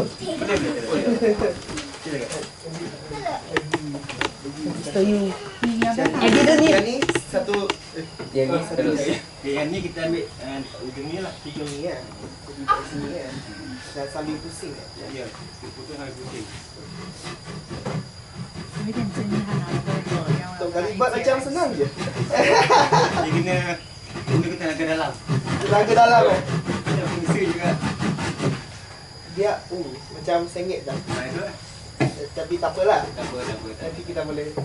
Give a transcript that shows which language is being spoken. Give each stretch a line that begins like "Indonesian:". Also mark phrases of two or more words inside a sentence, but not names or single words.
Malay: Boleh. Silakan. Yang ni satu. Yang ni satu. Okay, yang ni kita ambil ujung ni lah. Hidung ni kan. Sini kan. Dah sambil pusing kan. Ya, kita potong hari pusing.
Chinese: 有点争议，他拿了个火药。
Malay: Tok kali buat macam senang je. Dia kena kita nak ke dalam. Tenaga dalam kan. Kita fungsi juga. Dia ni macam sengit dah. Nah, itu lah. Tapi tak apalah. Tak apa. Nanti kita boleh.